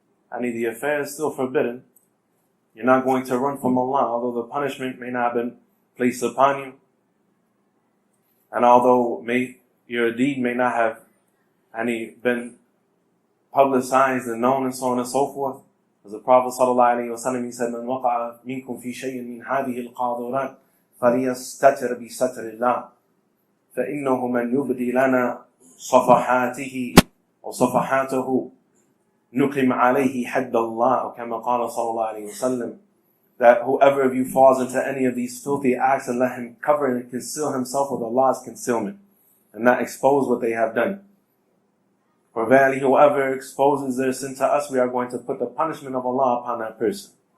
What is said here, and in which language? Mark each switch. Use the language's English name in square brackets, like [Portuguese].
[English] And the affair is still forbidden. You're not going to run from Allah, although the punishment may not have been placed upon you. And although your deed may not have been publicized and known and so on and so forth. As the Prophet ﷺ, he said, [Arabic] من وقع منكم في شيء من هذه القاذورات فليستتر بستر الله فإنه من يبدي لنا صفحاته أو صفحاته نقم عليه حد الله أو كما قال صلى الله عليه وسلم. [English] That whoever of you falls into any of these filthy acts, and let him cover and conceal himself with Allah's concealment and not expose what they have done. For verily, whoever exposes their sin to us, we are going to put the punishment of Allah upon that person.